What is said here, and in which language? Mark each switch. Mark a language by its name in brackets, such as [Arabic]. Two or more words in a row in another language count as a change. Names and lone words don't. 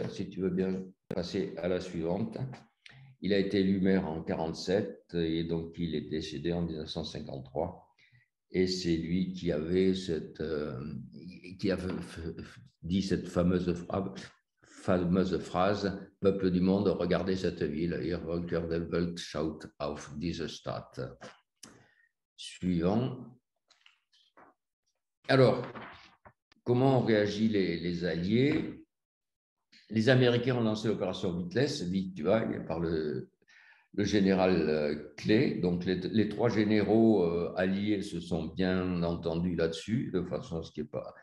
[French] Si tu veux bien passer à la suivante. Il a été élu maire en 1947 et donc il est décédé en 1953. Et c'est lui qui avait dit cette fameuse phrase « Peuple du monde, regardez cette ville. [German] Ihr Völker der Welt, schaut auf diese Stadt. [French] » Suivant. Alors, comment ont réagi les Alliés? Les Américains ont lancé l'opération Victuailles, par le général Clay. Donc, les trois généraux alliés se sont bien entendus là-dessus, de façon à ce qu'il n'y ait pas.